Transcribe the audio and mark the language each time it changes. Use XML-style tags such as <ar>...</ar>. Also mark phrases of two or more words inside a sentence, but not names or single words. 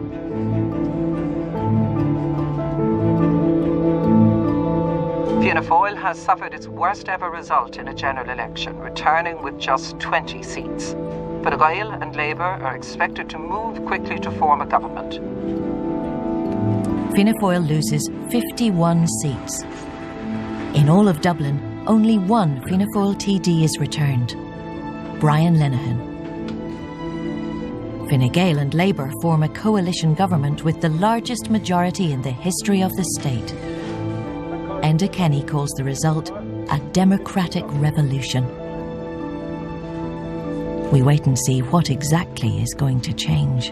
<en>Fianna Fáil has suffered its worst ever result in a general election, returning with just 20 seats. Fine Gael and Labour are expected to move quickly to form a government. Fianna Fáil loses 51 seats. In all of Dublin, only one Fianna Fáil TD is returned, Brian Lenihan. Fine Gael and Labour form a coalition government with the largest majority in the history of the state. Enda Kenny calls the result a democratic revolution. We wait and see what exactly is going to change.</en>